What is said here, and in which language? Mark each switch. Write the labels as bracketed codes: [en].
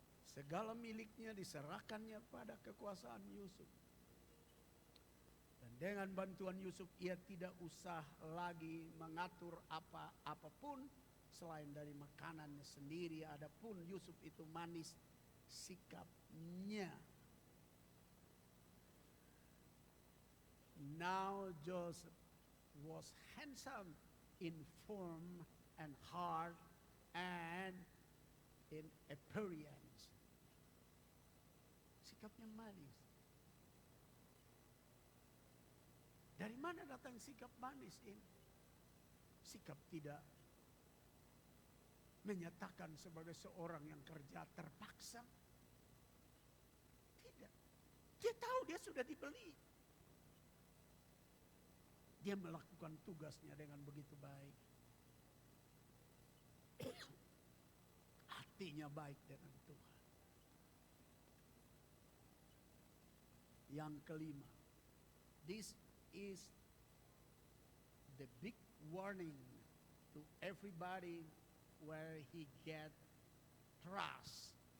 [id] Segala miliknya diserahkannya pada kekuasaan Yusuf. Dan dengan bantuan Yusuf ia tidak usah lagi mengatur apapun selain dari makanannya sendiri. Adapun Yusuf itu manis sikapnya. [en] Now Joseph was handsome in form and heart and in appearance. [id] Sikapnya manis. Dari mana datang sikap manis ini? Sikap tidak menyatakan sebagai seorang yang kerja terpaksa. Tidak. Dia tahu dia sudah dibeli. Dia melakukan tugasnya dengan begitu baik. Hatinya baik dengan Tuhan. Yang kelima, [en] this is the big warning to everybody where he get trust.